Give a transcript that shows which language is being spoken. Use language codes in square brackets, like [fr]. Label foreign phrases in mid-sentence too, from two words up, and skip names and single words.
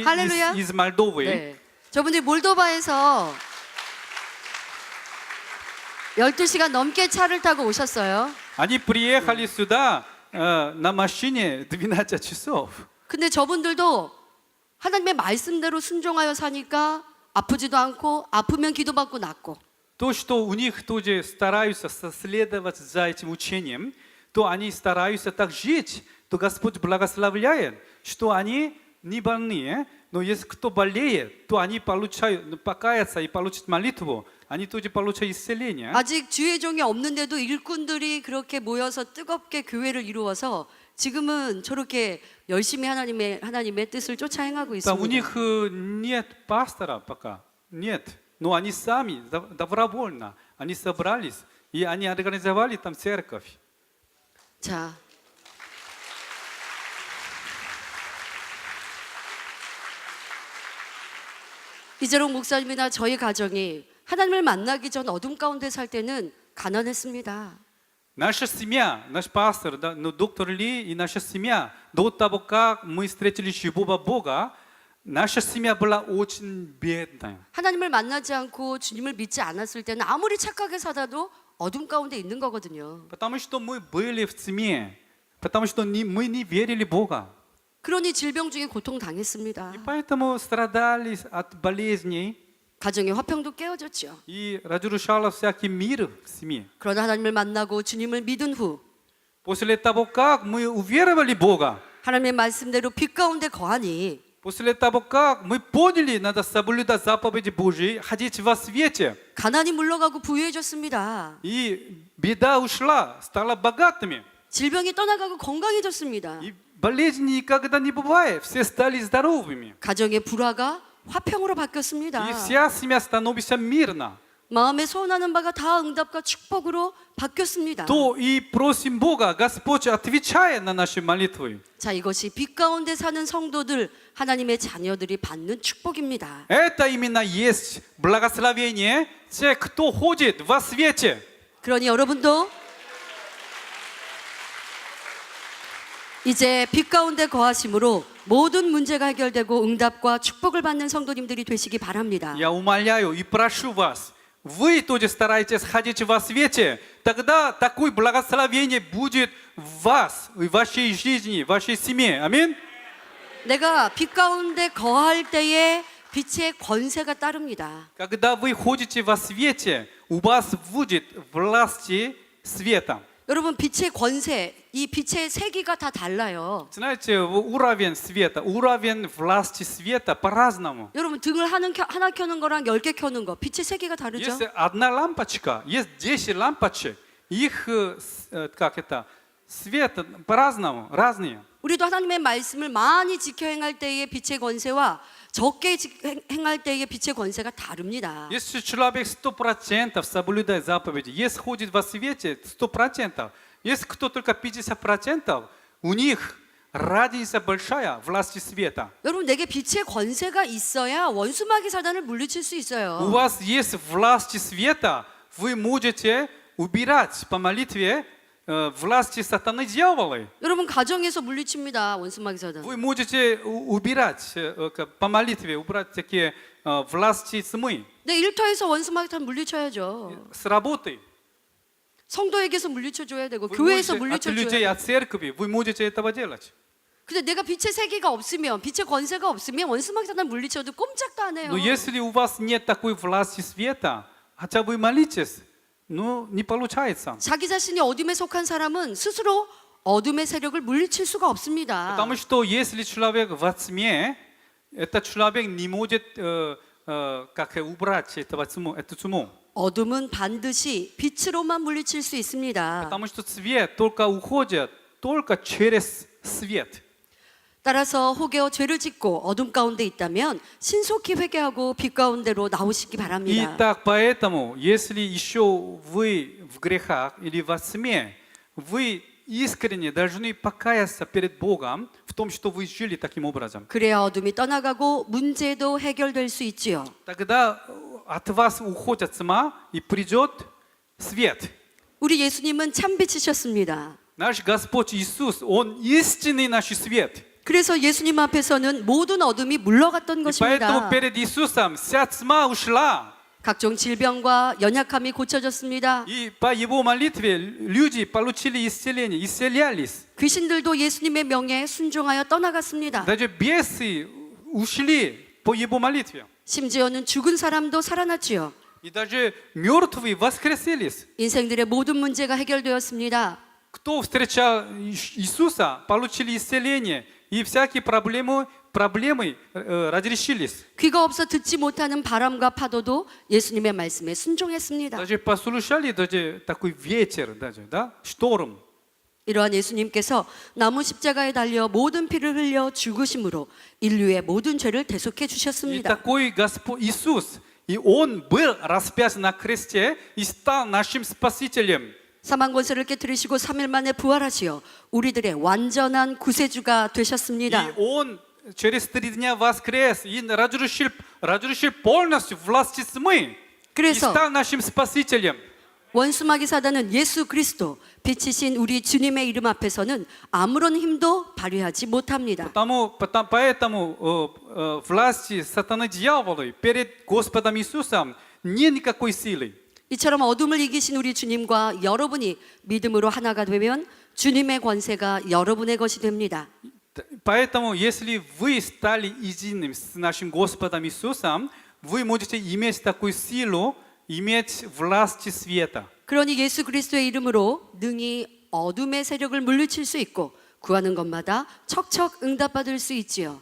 [ko] 할렐루야. [ru] из Молдовы. [ko] 네. 저분들이 몰도바에서 12시간 넘게 차를 타고 오셨어요. [ru] Они приехали сюда на машине 12 часов. [ko] 근데 저분들도 하나님의 말씀대로 순종하여 사니까 아프지도 않고 아프면 기도받고 낫고 [ru] То, что у них тоже стараются следовать за этим учением, то они стараются так жить, то Господь благословляет, что они не больные, но если кто болеет, то они получают, покаяться и получат молитву, они тоже получают исцеление. [ko] 아직 주의 종이 없는데도 일꾼들이 그렇게 모여서 뜨겁게 교회를 이루어서 지금은 저렇게 열심히 하나님의 뜻을 쫓아 행하고 [ru] Да, у [ko] 있습니다. [ru] них нет пастора пока, нет, но они сами добровольно, они собрались, и они организовали там церковь. [ko] 자, 이재롱 목사님이나 저희 가정이 하나님을 만나기 전 어둠 가운데 살 때는 가난했습니다. [ru] Наша семья, наш пастор, да, ну, доктор Ли и наша семья, до того, как мы встретили живого Бога, наша семья была очень бедная. [ko] 하나님을 만나지 않고 주님을 믿지 않았을 때는 아무리 착하게 살아도 어둠 가운데 있는 거거든요. [ru] Потому что мы были в тьме, потому что мы не верили в Бога. [ko] 그러니 질병 중에 고통 당했습니다. [ru] И поэтому страдали от болезней [ko] 가정의 화평도 깨어졌죠. [ru] и разрушало всякий мир в семье. [ko] 그러나 하나님을 만나고 주님을 믿은 후 [ru] После того, как мы уверовали в Бога, [ko] 하나님의 말씀대로 빛 가운데 거하니 [ru] после того, как мы поняли, надо соблюдать заповеди Божьи, ходить во свете, [ko] 가난이 물러가고 부유해졌습니다. [ru] и беда ушла, стала богатыми. [ko] 질병이 떠나가고 건강해졌습니다. [ru] И болезни никогда не бывает, все стали здоровыми. [ko] 가정의 불화가 화평으로 [ru] И [ko] 바뀌었습니다. [ru] вся семья становится мирна. [ko] 마음에 소원하는 바가 다 응답과 축복으로 바뀌었습니다. [ru] То и просим Бога, Господь, отвечая на наши молитвы. [ko] 자, 이것이 빛 가운데 사는 성도들, 하나님의 자녀들이 받는 축복입니다. [ru] Это именно есть благословение тех, кто ходит во свете. [ko] 그러니 여러분도 이제 빛 가운데 거하심으로 모든 문제가 해결되고 응답과 축복을 받는 성도님들이 되시기 바랍니다. [ru] Я умоляю и прошу вас, вы тоже старайтесь ходить во свете, тогда такое благословение будет в вас, в вашей жизни, в вашей семье. Аминь. [ko] 내가 빛 가운데 거할 때에 빛의 권세가 따릅니다. [ru] Когда вы ходите во свете, у вас будет власти света. [ko] 여러분, 빛의 권세, 이 빛의 세기가 다 달라요. [ru] Знаете, уровень света, уровень власти света по-разному. [ko] 여러분, 등을 하나 켜는 거랑 10개 켜는 거, 빛의 세기가 다르죠? [ru] Есть одна лампочка, есть 10 лампочек. Их, как это, свет по-разному, разные. [ko] 우리도 하나님의 말씀을 많이 지켜 행할 때의 빛의 권세와 적게 행할 때의 빛의 권세가 다릅니다. [ru] Если человек 100% соблюдает заповеди, если ходит во свете 100%, если кто только 50%, у них разница большая власти света. [ko] 여러분, 내게 빛의 권세가 있어야 원수마귀 사단을 물리칠 수 [ru] У [ko] 있어요. [ru] вас есть власти света, вы можете убирать по молитве власти сатаны дьяволы. [ko] 여러분, 가정에서 물리칩니다, 원수마귀 사단. [ru] Вы можете убирать по молитве, убрать такие власти тьмы [ko] 내 일터에서 원수마귀 사단 물리쳐야죠. [ru] с работы. [ko] 성도에게서 물리쳐줘야 되고 [ru] Вы [ko] 교회에서 [ru] можете от [ko] 물리쳐줘야 [ru] людей, [ko] 돼요. [ru] от церкви, вы можете этого делать. [ko] 근데 내가 빛의 세계가 없으면, 빛의 권세가 없으면 원수마귀 사단 물리쳐도 꼼짝도 안 해요. [ru] Но если у вас нет такой власти света, хотя вы молитесь, ну, не получается. [ko] 자기 자신이 어둠에 속한 사람은 스스로 어둠의 세력을 물리칠 수가 없습니다. [ru] Потому что если человек во тьме, этот человек не может как убрать эту тьму. [ko] 어둠은 반드시 빛으로만 물리칠 수 있습니다. [ru] Потому что свет только уходит только через свет. [ko] 따라서 혹여 죄를 짓고 어둠 가운데 있다면 신속히 회개하고 빛 가운데로 나오시기 바랍니다. [ru] Итак, поэтому, если еще вы в грехах или во тьме, вы искренне должны покаяться перед Богом в том, что вы жили таким образом. [ko] 그래야 어둠이 떠나가고 문제도 해결될 수 있지요. [ru] Тогда от вас уходит тьма и придет свет. [ko] 우리 예수님은 참빛이셨습니다. [ru] Наш Господь Иисус, Он истинный наш свет. [ko] 그래서 예수님 앞에서는 모든 어둠이 물러갔던 [ru] И [ko] 것입니다. [ru] поэтому перед Иисусом вся тьма ушла. [ko] 각종 질병과 연약함이 고쳐졌습니다. [ru] И по Его молитве люди получили исцеление, исцелялись. [ko] 귀신들도 예수님의 명에 순종하여 떠나갔습니다. [ru] Даже бесы ушли по Его молитве. [ko] 심지어는 죽은 사람도 살아났지요. [ru] И даже мертвые воскресились. [ko] 인생들의 모든 문제가 해결되었습니다. [ru] Кто встречал Иисуса, получили исцеление. И всякие проблемы проблемы разрешились. [ko] 귀가 없어 듣지 못하는 바람과 파도도 예수님의 말씀에 순종했습니다. [ru] Даже послушали даже такой ветер, даже, да, шторм. [ko] 이러한 예수님께서 나무 십자가에 달려 모든 피를 흘려 죽으심으로 인류의 모든 죄를 대속해 [ru] И [ko] 주셨습니다. [ru] такой Господь Иисус, и Он был распят на кресте и стал нашим Спасителем. [ko] 사망 권세를 깨뜨리시고 3일 만에 부활하시어 우리들의 완전한 구세주가 [ru] И [ko] 되셨습니다. [ru] Он через 3 дня воскрес и разрушил полностью власти тьмы. И [ko] 그래서 [ru] стал нашим Спасителем. [ko] 원수마귀 사단은 예수 그리스도 빛이신 우리 주님의 이름 앞에서는 아무런 힘도 발휘하지 못합니다. [ru] Поэтому власти сатаны дьявола перед Господом Иисусом нет никакой силы. [ko] 이처럼 어둠을 이기신 우리 주님과 여러분이 믿음으로 하나가 되면 주님의 권세가 여러분의 것이 됩니다. [ru] Поэтому, если вы стали единым с нашим Господом Иисусом, вы можете иметь такую силу, иметь власть света. [ko] 그러니 예수 그리스도의 이름으로 능히 어둠의 세력을 물리칠 수 있고 구하는 것마다 척척 응답받을 수 있지요.